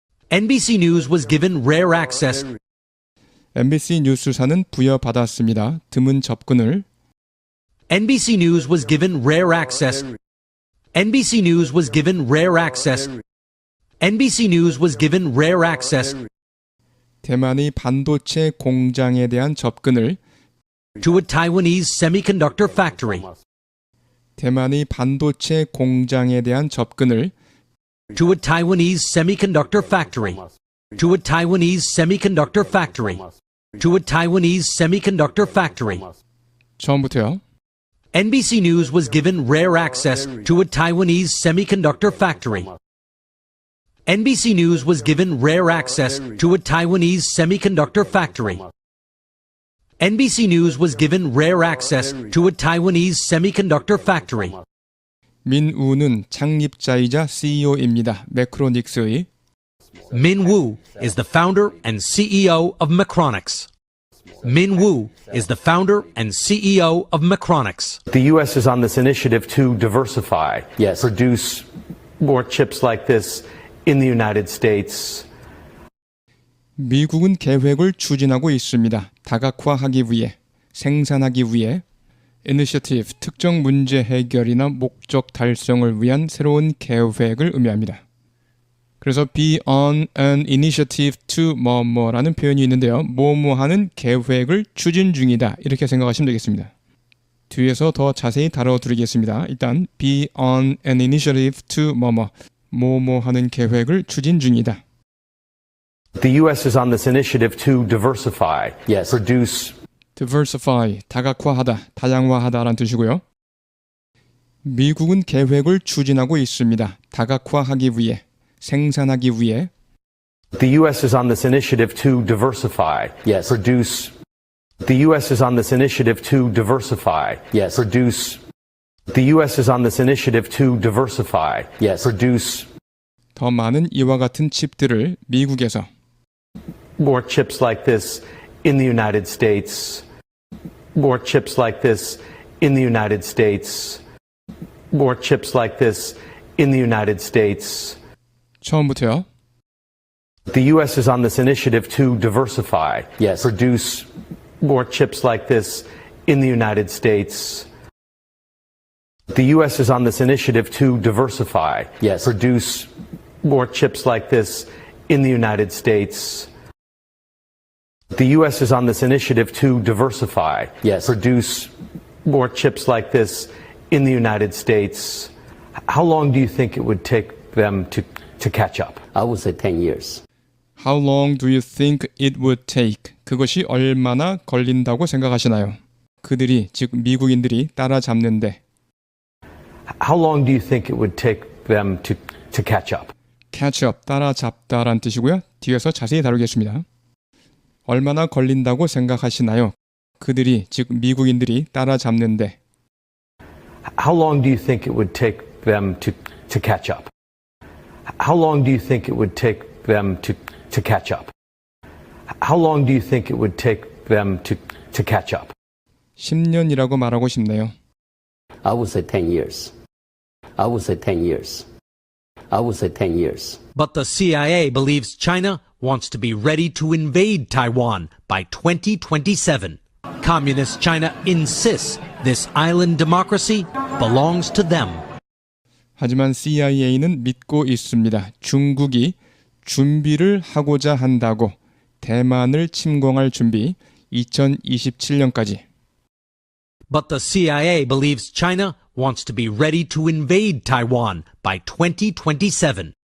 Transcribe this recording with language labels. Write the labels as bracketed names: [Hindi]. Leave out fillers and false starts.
[English] NBC News was given rare access. [Korean] MBC 뉴스사는 부여받았습니다. 드문 접근을. [English] NBC News was given rare access. NBC News was given rare access. NBC News was given rare access. [Korean] 대만의 반도체 공장에 대한 접근을. [English] To a Taiwanese semiconductor factory. [Korean] 대만의 반도체 공장에 대한 접근을. [English] To a Taiwanese semiconductor factory. To a Taiwanese semiconductor factory. To a Taiwanese semiconductor factory. [Korean] 처음부터요. [English] NBC News was given rare access to a Taiwanese semiconductor factory. NBC News was given rare access to a Taiwanese semiconductor factory. NBC News was given rare access to a Taiwanese semiconductor factory. [Korean] 민우는 창립자이자 CEO입니다. 매크로닉스의. [English] Min Woo is the founder and CEO of Macronix. Min Woo is the founder and CEO of Macronix. The U.S. is on this initiative to diversify, Yes. produce more chips like this in the United States. [Korean] 미국은 계획을 추진하고 있습니다. 다각화하기 위해, 생산하기 위해. Initiative, 특정 문제 해결이나 목적 달성을 위한 새로운 계획을 의미합니다. 그래서 [English] be on an initiative to [Korean] 뭐뭐라는 표현이 있는데요. 뭐뭐하는 계획을 추진 중이다. 이렇게 생각하시면 되겠습니다. 뒤에서 더 자세히 다뤄드리겠습니다. 일단 [English] be on an initiative to [Korean] 뭐뭐하는 계획을 추진 중이다. [English] The U.S. is on this initiative to diversify, Yes. produce [Korean] diversify, 다각화하다, 다양화하다라는 뜻이고요. 미국은 계획을 추진하고 있습니다. 다각화하기 위해, 생산하기 위해. [English] The U.S. is on this initiative to diversify, Yes. produce. The U.S. is on this initiative to diversify, Yes. produce. The U.S. is on this initiative to diversify, Yes. produce [Korean] 더 많은 이와 같은 칩들을 미국에서 [English] more chips like this in the United States. More chips like this in the United States. More chips like this in the United States. [Korean] 처음부터요. [English] The U.S. is on this initiative to diversify, Yes. produce more chips like this in the United States. The U.S. is on this initiative to diversify, Yes. produce more chips like this in the United States. The U.S. is on this initiative to diversify, Yes. produce more chips like this in the United States. How long do you think it would take them to catch up? I would say 10 years. How long do you think it would take? [Korean] 그것이 얼마나 걸린다고 생각하시나요? 그들이, 즉 미국인들이 따라잡는데. [English] How long do you think it would take them to catch up? [Korean] catch up, 따라잡다라는 뜻이고요. 뒤에서 자세히 다루겠습니다. 얼마나 걸린다고 생각하시나요? 그들이, 즉 미국인들이 따라잡는데. [English] How long do you think it would take them to catch up? How long do you think it would take them to catch up? How long do you think it would take them to catch up? [Korean] 10년이라고 말하고 싶네요. [English] I would say 10 years. I would say 10 years. I would say 10 years. But the CIA believes China wants to be ready to invade Taiwan by 2027. Communist China insists this island democracy belongs to them. [Korean] 하지만 CIA는 믿고 있습니다. 중국이 준비를 하고자 한다고 대만을 침공할 준비 2027년까지. [English] But the CIA believes China wants to be ready to invade Taiwan by 2027.